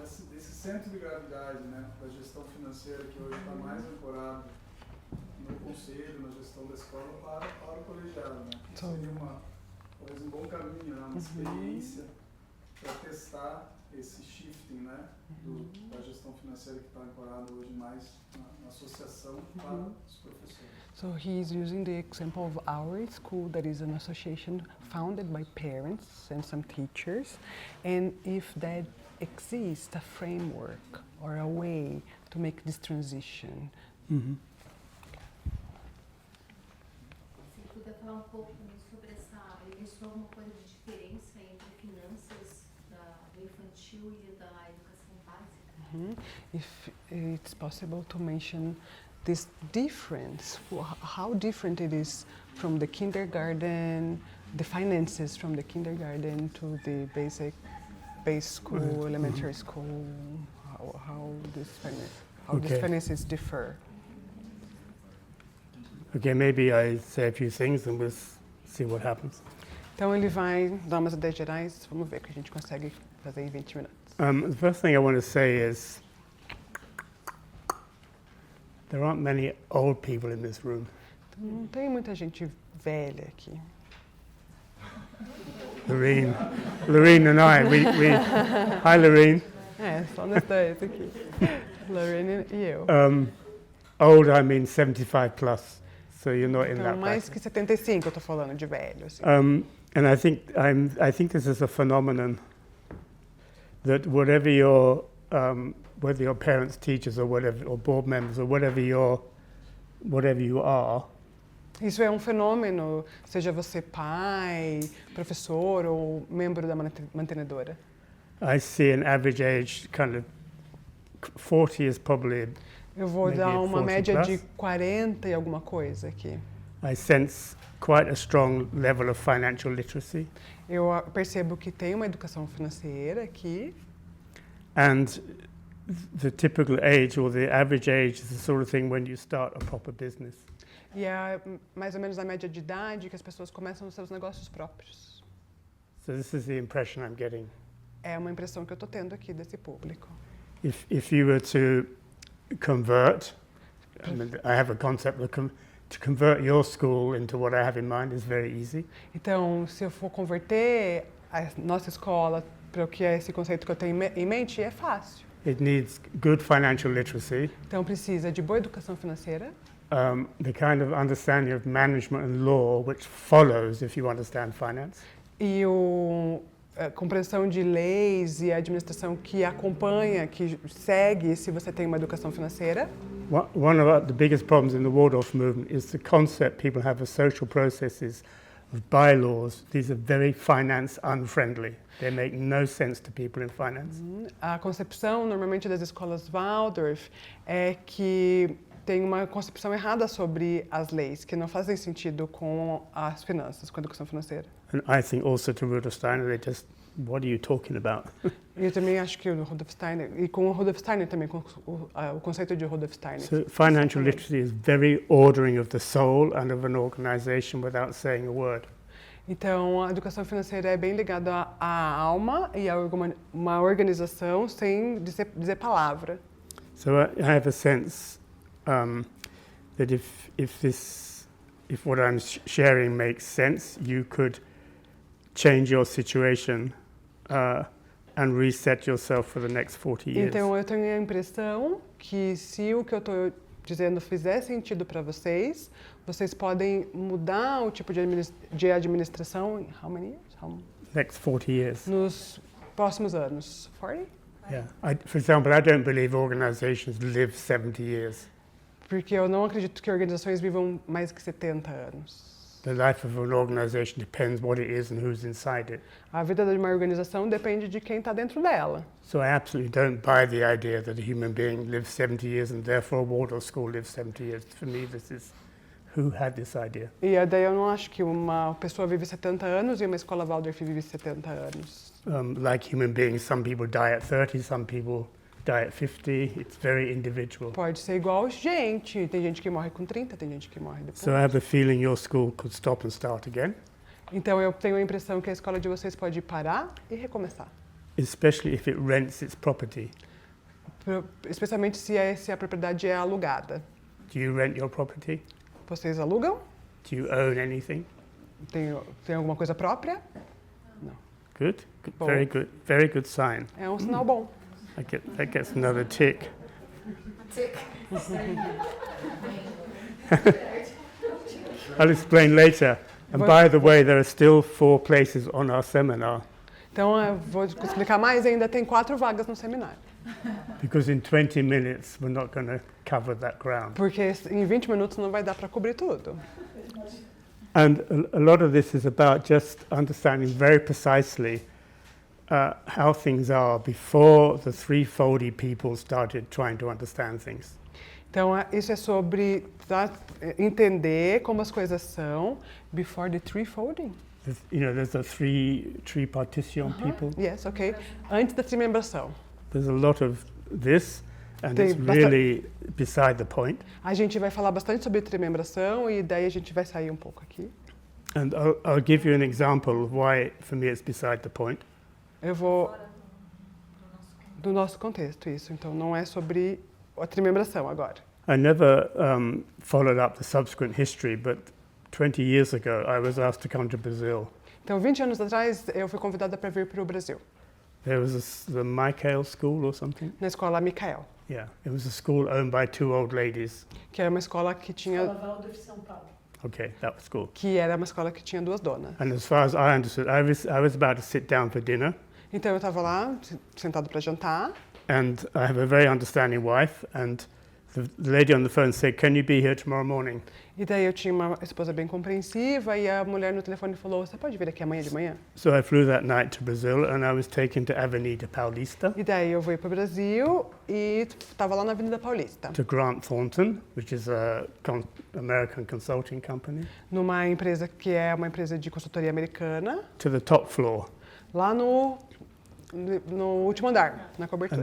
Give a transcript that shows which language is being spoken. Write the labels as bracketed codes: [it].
[pt] desse centro de gravidade, né, da gestão financeira que hoje está mais ancorado no conselho, na gestão da escola para o colegiado, né? Seria talvez um bom caminho, né, uma experiência para testar esse shifting, né, da gestão financeira que está ancorada hoje mais na associação para os professores. [en] So he's using the example of our school, that is an association founded by parents and some teachers, and if that exists a framework or a way to make this transition. Mhm. [pt] Se puder falar um pouco sobre essa, ele mencionou alguma coisa de diferença entre finanças do infantil e da educação básica? [en] If it's possible to mention this difference, how different it is from the kindergarten, the finances from the kindergarten to the base school, elementary school, how these Okay. finances differ. Okay, maybe I say a few things and we'll see what happens. [pt] Então ele vai dar umas ideias gerais, vamos ver o que a gente consegue fazer em 20 minutos. [en] The first thing I want to say is there aren't many old people in this room. [pt] Então, não tem muita gente velha aqui. [en] Lorene and I, hi Lorene. [pt] Só nós dois aqui. Lorraine e eu. [en] Old, I mean 75 plus, so you're not in [pt] Então, [en] that [pt] mais [en] bracket. [pt] que 75 eu tô falando de velho, assim. [en] And I think this is a phenomenon that whatever your whether your parents, teachers, or whatever, or board members, or whatever you are, [pt] Isso é um fenômeno, seja você pai, professor ou membro da mantenedora. [en] I see an average age kind of 40 is probably. [pt] Eu vou [en] Maybe [pt] dar uma [en] 40 [pt] média [en] plus. [pt] de 40 e alguma coisa aqui. [en] I sense quite a strong level of financial literacy, [pt] Eu percebo que tem uma educação financeira aqui. [en] and the typical age or the average age is the sort of thing when you start a proper business. [pt] E é mais ou menos a média de idade que as pessoas começam os seus negócios próprios. [en] So this is the impression I'm getting. [pt] É uma impressão que eu estou tendo aqui desse público. [en] If you were to convert, I mean, I have a concept that to convert your school into what I have in mind is very easy. [pt] Então, se eu for converter a nossa escola para o que é esse conceito que eu tenho em mente, é fácil. [en] It needs good financial literacy, [pt] Então, precisa de boa educação financeira, [en] the kind of understanding of management and law which follows if you understand finance, [pt] e a compreensão de leis e a administração que acompanha, que segue se você tem uma educação financeira. [en] One of the biggest problems in the Waldorf movement is the concept people have of social processes, of bylaws. These are very finance unfriendly. They make no sense to people in finance. [pt] A concepção, normalmente, das escolas Waldorf é que tem uma concepção errada sobre as leis, que não fazem sentido com as finanças, com a educação financeira. [en] And I think also to Rudolf Steiner, they just, what are you talking about? [pt] E eu também acho que o Rudolf Steiner, e com o Rudolf Steiner também, com o conceito de Rudolf Steiner. [en] So financial literacy is very ordering of the soul and of an organization without saying a word. [pt] Então, a educação financeira é bem ligada à alma e a uma organização sem dizer palavra. [en] So I have a sense that if what I'm sharing makes sense, you could change your situation and reset yourself for the next 40 years. [pt] Então, eu tenho a impressão que se o que eu estou dizendo fizer sentido para vocês, vocês podem mudar o tipo de administração em [en] how many years? Next 40 years. [pt] Nos próximos anos. 40? [en] Yeah. For example, I don't believe organizations live 70 years. [pt] Porque eu não acredito que organizações vivam mais que 70 anos. [en] The life of an organization depends what it is and who's inside it. [pt] A vida de uma organização depende de quem está dentro dela. [en] So I absolutely don't buy the idea that a human being lives 70 years and therefore a Waldorf school lives 70 years. For me, this is who had this idea. [pt] E daí eu não acho que uma pessoa vive 70 anos e uma escola Waldorf vive 70 anos. [en] Like human beings, some people die at 30, some people die at 50. It's very individual. [pt] Pode ser igual gente. Tem gente que morre com 30, tem gente que morre depois. [en] So I have the feeling your school could stop and start again. [pt] Então eu tenho a impressão que a escola de vocês pode parar e recomeçar. [en] especially if it rents its property. [pt] Especialmente se a propriedade é alugada. [en] Do you rent your property? [pt] Vocês alugam? [en] Do you own anything? [pt] Tem alguma coisa própria? [en] Good. Good. [pt] Bom. [en] Very good sign. [pt] É um sinal bom. [en] That gets another tick. I'll explain later. And by the way, there are still 4 places on our seminar [pt] Então, eu vou explicar mais. Ainda tem 4 vagas no seminário. [en] because in 20 minutes we're not going to cover that ground. [pt] Porque em 20 minutos não vai dar para cobrir tudo. [en] And a lot of this is about just understanding very precisely how things are before the three-folded people started trying to understand things. [pt] Então, isso é sobre entender como as coisas são [en] before the three-folding. There's a three partition people. Yes, ok. [pt] Antes da trimembração. [en] There's a lot of this, and [pt] Tem [en] it's really beside the point. [pt] A gente vai falar bastante sobre trimembração e daí a gente vai sair um pouco aqui. [en] And I'll give you an example of why, for me, it's beside the point. [pt] Eu vou do nosso contexto, isso. Então, não é sobre a trimembração agora. [en] I never followed up the subsequent history, but 20 years ago, I was asked to come to Brazil. [pt] Então, 20 anos atrás, eu fui convidada para vir para o Brasil, [en] There was the Michael School or something. [pt] na escola Micael, [en] Yeah, it was a school owned by 2 old ladies. [pt] que era uma escola que tinha, Waldorf, São Paulo. [en] Okay, that was cool. [pt] que era uma escola que tinha 2 donas. [en] And as far as I understood, I was about to sit down for dinner, [pt] Então, eu estava lá, sentado para jantar, [en] and I have a very understanding wife, and the lady on the phone said, "Can you be here tomorrow morning?" [pt] e daí eu tinha uma esposa bem compreensiva e a mulher no telefone falou, você pode vir aqui amanhã de manhã? [en] So I flew that night to Brazil, and I was taken to Avenida Paulista, [pt] E daí eu fui para o Brasil e estava lá na Avenida Paulista, [en] to Grant Thornton, which is a American consulting company, [pt] numa empresa que é uma empresa de consultoria americana, [en] to the top floor. [pt] lá no último andar, na cobertura.